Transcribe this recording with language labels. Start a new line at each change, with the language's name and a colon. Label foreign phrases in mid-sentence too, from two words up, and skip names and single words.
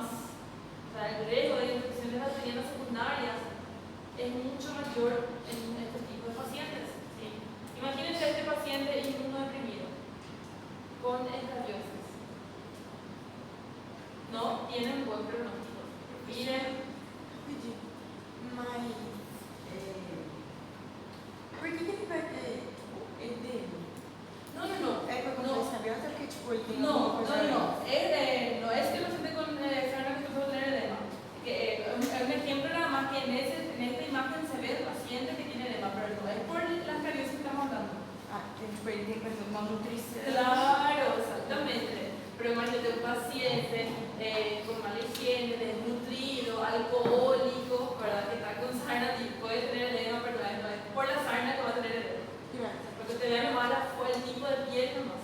Spanish: O sea, el riesgo de infecciones bacterianas secundarias es mucho mayor en este tipo de pacientes. ¿Sí? Imagínense a este paciente inmunodeprimido con escabiosis. No tienen buen pronóstico. Miren.
Portuguese: Mas, por que ele vai ter edema?
Spanish: No.
Portuguese: É por conta da escabiose ou porque, tipo, ele tem
Spanish: No.
Portuguese: alguma coisa...
Spanish: No es que el paciente con sarna costrosa tiene edema. Un ejemplo nada más que en esta imagen se ve el paciente que tiene edema, pero no es por las escabiosis que estamos hablando.
Portuguese: Tipo, ele tem, por exemplo, uma nutrição.
Spanish: Claro, exactamente. Pero imagínate un paciente con mala higiene, desnutrido, alcohólico, ¿verdad? Que está con sarna, puede tener edema, pero no es por la sarna que va a tener edema. Lo que te vean mala fue el tipo de piel nomás.